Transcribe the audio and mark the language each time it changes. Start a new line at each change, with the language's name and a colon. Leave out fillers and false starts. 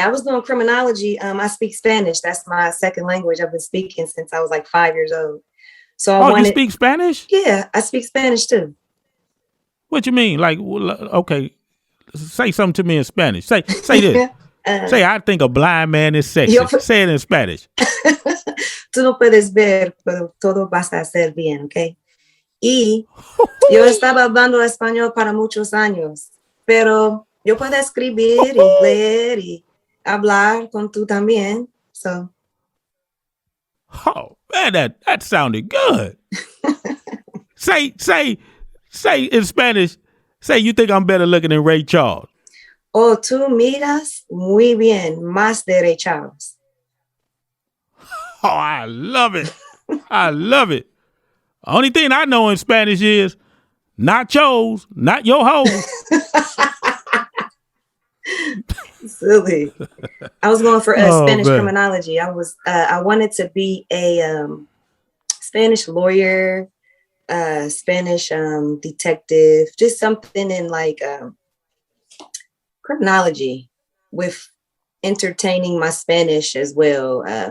English: I was doing criminology. I speak Spanish. That's my second language. I've been speaking since I was like 5 years old. So you speak Spanish? Yeah, I speak Spanish too. What you mean? Like, okay, say something to me in Spanish. Say this. Say, I think a blind man is sexy. Say it in Spanish.
Spanish: Tú no puedes ver, pero todo va a ser bien, ¿ok? Y yo estaba hablando español para muchos años, pero yo puedo escribir y leer y hablar con tú también.
English: So. Oh, man, that sounded good. Say in Spanish, say you think I'm better looking than Ray Charles.
Spanish: Oh, tú miras muy bien, más derechados.
English: Oh, I love it. I love it. Only thing I know in Spanish is nachos, not your hoes. Silly. I was going for Spanish criminology. I wanted to be a Spanish lawyer, Spanish detective, just something in like criminology with entertaining my Spanish as well.